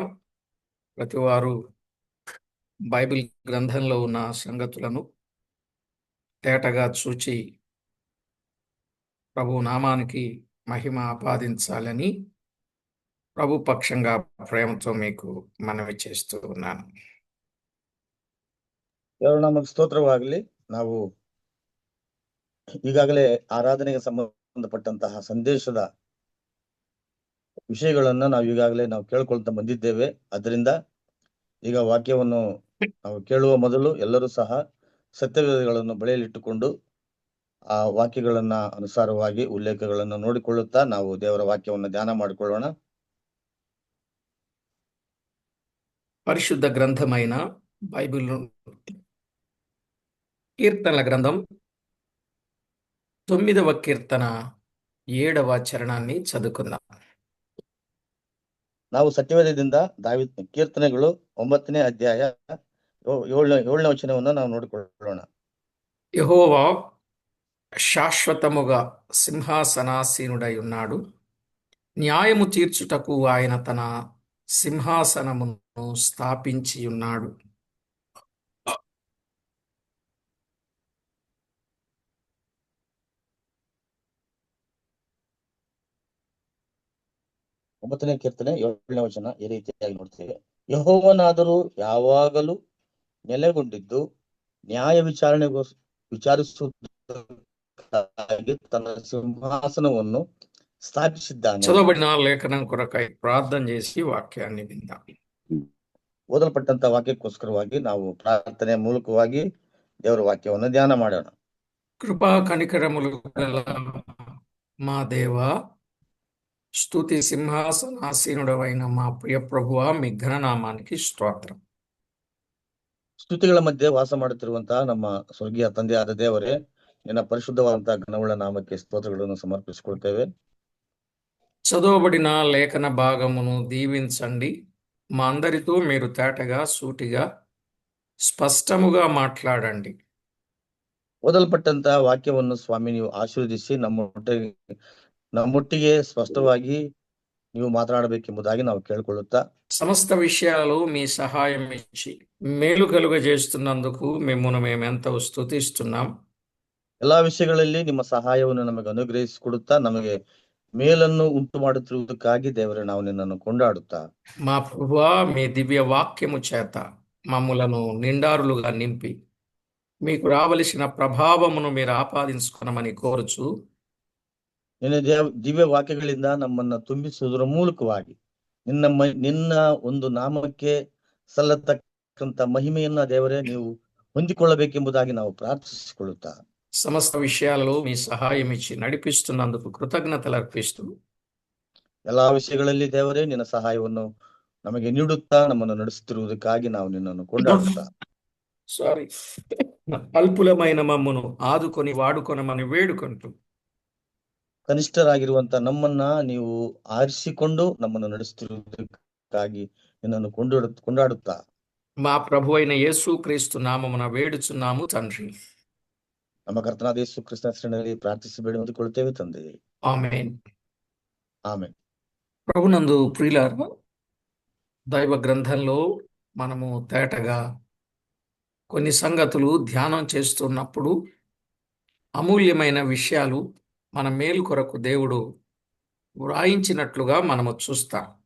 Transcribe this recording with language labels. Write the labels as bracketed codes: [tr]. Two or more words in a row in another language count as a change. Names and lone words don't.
[te] ప్రతివారు బైబిల్ గ్రంథంలో ఉన్న సంగతులను తేటగా చూచి ప్రభు నామానికి మహిమ ఆపాదించాలని ప్రభు పక్షంగా ప్రేమతో మీకు మనవి చేస్తూ ఉన్నాను. [kn] ದೇವರ ನಾಮಕ್ಕೆ ಸ್ತೋತ್ರವಾಗಲಿ. ನಾವು ಈಗಾಗಲೇ ಆರಾಧನೆಗೆ ಸಂಬಂಧಪಟ್ಟಂತಹ ಸಂದೇಶದ ವಿಷಯಗಳನ್ನ ನಾವು ಕೇಳ್ಕೊಳ್ತಾ ಬಂದಿದ್ದೇವೆ. ಅದರಿಂದ ಈಗ ವಾಕ್ಯವನ್ನು ನಾವು ಕೇಳುವ ಮೊದಲು ಎಲ್ಲರೂ ಸಹ ಸತ್ಯವೇದಗಳನ್ನು ಬಳೆಯಲಿಟ್ಟುಕೊಂಡು ಆ ವಾಕ್ಯಗಳನ್ನ ಅನುಸಾರವಾಗಿ ಉಲ್ಲೇಖಗಳನ್ನು ನೋಡಿಕೊಳ್ಳುತ್ತಾ ನಾವು ದೇವರ ವಾಕ್ಯವನ್ನು ಧ್ಯಾನ ಮಾಡಿಕೊಳ್ಳೋಣ. [te] పరిశుద్ధ గ్రంథమైన బైబిల్ కీర్తనల గ్రంథం 9వ కీర్తన 7వ చరణాన్ని చదువుకుందాం. [kn] ನಾವು ಸತ್ಯವೇದದಿಂದ ಕೀರ್ತನೆಗಳು 9ನೇ ಅಧ್ಯಾಯ 7ನೇ ವಚನವನ್ನು ನಾವು ನೋಡಿಕೊಳ್ಳೋಣ. [te] యెహోవా శాశ్వతముగా సింహాసనాసీనుడై ఉన్నాడు. న్యాయము తీర్చుటకు ఆయన తన సింహాసనమును స్థాపించి ఉన్నాడు. [kn] ಒಂಬತ್ತನೇ ಕೀರ್ತನೆ 7ನೇ ವಚನ ಈ ರೀತಿಯಾಗಿ ನೋಡ್ತೇವೆ. ಯೆಹೋವನಾದರೂ ಯಾವಾಗಲೂ ನೆಲೆಗೊಂಡಿದ್ದು ನ್ಯಾಯ ವಿಚಾರಿಸುವುದಕ್ಕಾಗಿ ತನ್ನ ಸಿಂಹಾಸನವನ್ನು ಸ್ಥಾಪಿಸಿದ್ದಾನೆ. [te] చదవబడిన లేఖనం కొరకై ప్రార్థన చేసి వాక్యాన్ని విందాం. [kn] ಓದಲ್ಪಟ್ಟಂತ ವಾಕ್ಯಕ್ಕೋಸ್ಕರವಾಗಿ ನಾವು ಪ್ರಾರ್ಥನೆ ಮೂಲಕವಾಗಿ ದೇವರ ವಾಕ್ಯವನ್ನು ಧ್ಯಾನ ಮಾಡೋಣ. [te] కృపా కనికరములు గల మా దేవా, స్తుతి సింహాసనాసీనుడవైన మా ప్రియ ప్రభువా, మీ ఘననామానికి స్తోత్రం. [kn] ಸ್ತುತಿಗಳ ಮಧ್ಯೆ ವಾಸ ಮಾಡುತ್ತಿರುವಂತಹ ನಮ್ಮ ಸ್ವರ್ಗೀಯ ತಂದೆಯಾದ ದೇವರೇ, ನಿನ್ನ ಪರಿಶುದ್ಧವಾದಂತಹ ಘನವುಳ್ಳ ನಾಮಕ್ಕೆ ಸ್ತೋತ್ರಗಳನ್ನು ಸಮರ್ಪಿಸಿಕೊಳ್ತೇವೆ. [te] చదవబడిన లేఖన భాగమును దీవించండి. మా అందరితో మీరు తేటగా సూటిగా స్పష్టముగా మాట్లాడండి. [kn] ಓದಲ್ಪಟ್ಟಂತಹ ವಾಕ್ಯವನ್ನು ಸ್ವಾಮಿ ನೀವು ಆಶೀರ್ವದಿಸಿ ನಮ್ಮೊಟ್ಟಿಗೆ ಸ್ಪಷ್ಟವಾಗಿ ನೀವು ಮಾತನಾಡಬೇಕೆಂಬುದಾಗಿ ನಾವು ಕೇಳಿಕೊಳ್ಳುತ್ತಾ, [te] సమస్త విషయాలు మీ సహాయం ఇచ్చి మేలు కలుగజేస్తున్నందుకు మిమ్మును మేమెంతో స్తుతిస్తున్నాం. [kn] ಎಲ್ಲಾ విషయಗಳಲ್ಲಿ ನಿಮ್ಮ సహాయವನ್ನು ನಮಗೆ ಅನುಗ್ರಹಿಸಿಕೊಡುತ್ತಾ ನಮಗೆ ಮೇಲನ್ನು ಉಂಟು ಮಾಡುತ್ತಿರುವುದಕ್ಕಾಗಿ ದೇವರೇ ನಾವು ನಿನ್ನನ್ನು ಕೊಂಡಾಡುತ್ತಾ, [te] మా ప్రభువా, మీ దివ్య వాక్యము చేత మమ్ములను నిండారులుగా నింపి మీకు రావలసిన ప్రభావమును మీరు ఆపాదించుకొనమని కోరుచు, [kn] ನಿನ್ನ ದಿವ್ಯ ವಾಕ್ಯಗಳಿಂದ ನಮ್ಮನ್ನ ತುಂಬಿಸುವುದರ ಮೂಲಕವಾಗಿ ನಿನ್ನ ಒಂದು ನಾಮಕ್ಕೆ ಸಲ್ಲತಕ್ಕಂತ ಮಹಿಮೆಯನ್ನ ದೇವರೇ ನೀವು ಹೊಂದಿಕೊಳ್ಳಬೇಕೆಂಬುದಾಗಿ ನಾವು ಪ್ರಾರ್ಥಿಸಿಕೊಳ್ಳುತ್ತಾ, [te] సమస్త విషయాలలో మీ సహాయం ఇచ్చి నడిపిస్తున్నందుకు కృతజ్ఞతలు అర్పిస్తూ, [kn] ಎಲ್ಲಾ ವಿಷಯಗಳಲ್ಲಿ ದೇವರೇ ನಿನ್ನ ಸಹಾಯವನ್ನು ನಮಗೆ ನೀಡುತ್ತಾ ನಮ್ಮನ್ನು ನಡೆಸುತ್ತಿರುವುದಕ್ಕಾಗಿ ನಾವು ನಿನ್ನನ್ನು ಕೊಂಡಾಡುತ್ತಾ, [te] అల్పులమైన మమ్మును ఆదుకొని వాడుకొనమని వేడుకుంటూ, [kn] ಕನಿಷ್ಠರಾಗಿರುವಂತ ನಮ್ಮನ್ನ ನೀವು ಆರಿಸಿಕೊಂಡು ನಮ್ಮನ್ನು ನಡೆಸುತ್ತಿರುವುದಕ್ಕಾಗಿ ನಿನ್ನನ್ನು ಕೊಂಡಾಡುತ್ತಾ, [te] మా ప్రభు అయిన యేసు క్రీస్తు నామమున వేడుచున్నాము తండ్రి. [kn] ನಮ್ಮ ಕರ್ತನಾದ ಯೇಸು ಕ್ರಿಸ್ತನ ಹೆಸರಿನಲ್ಲಿ ಪ್ರಾರ್ಥಿಸಿ ಬೇಡಿ ಹೊಂದಿಕೊಳ್ಳುತ್ತೇವೆ ತಂದೆ. [te] ఆమేన్. [kn] ಆಮೆನ್. [te] ప్రభునందు ప్రియులారా, దైవ గ్రంథంలో మనము తేటగా కొన్ని సంగతులు ధ్యానం చేస్తున్నప్పుడు అమూల్యమైన విషయాలు మన మేలు కొరకు దేవుడు వ్రాయించినట్లుగా మనము చూస్తాం.